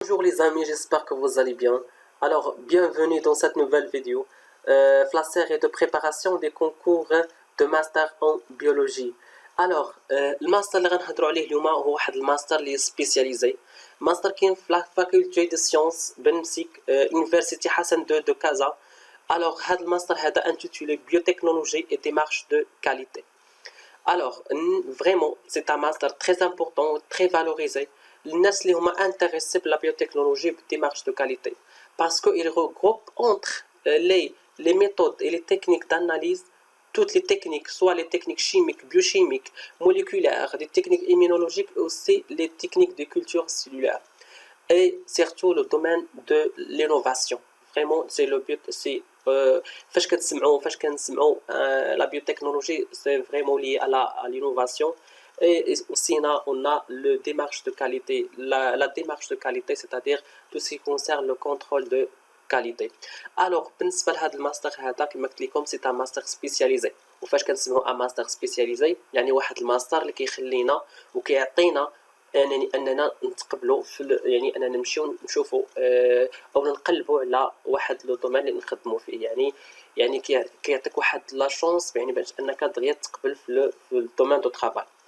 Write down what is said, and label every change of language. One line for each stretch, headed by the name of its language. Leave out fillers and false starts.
French: Bonjour les amis, j'espère que vous allez bien. Alors, bienvenue dans cette nouvelle vidéo. La série de préparation des concours de master en biologie.
Arabic: Alors, الماستر اللي غنهضروا عليه اليوم هو واحد الماستر اللي سبيسياليزي. ماستر كاين في لا فاكولتي دو سيونس بنمسك يونيفرسيتي حسن دو كازا.
French: Alors,
Arabic: هذا الماستر هذا
French: intitulé Biotechnologie et démarche de qualité. Alors, vraiment, c'est un master très important, très valorisé. Les gens qui sont intéressés par la biotechnologie et la démarche de qualité. Parce qu'il regroupe entre les méthodes et les techniques d'analyse, toutes les techniques, soit les techniques chimiques, biochimiques, moléculaires, les techniques immunologiques, aussi les techniques de culture cellulaire. Et surtout le domaine de l'innovation. Vraiment, c'est le but, c'est la biotechnologie, c'est vraiment lié à l'innovation. Et aussi, on a la démarche de qualité. La démarche de qualité, c'est-à-dire tout ce qui concerne le contrôle de qualité.
Arabic: Alors, بالنسبة لهذا الماستر هذا كما قلت لكم
French: c'est un master spécialisé.
Arabic: وفاش كنسمعوا
French: un master spécialisé
Arabic: يعني واحد الماستر اللي كيخلينا وكيعطينا اننا نتقبلوا في يعني اننا نمشيو نشوفوا او نقلبوا على واحد لو دومين اللي نخدموا فيه يعني كيعطيك واحد لا شونس يعني باش انك دغيا تقبل في الدومين دو طرافاي.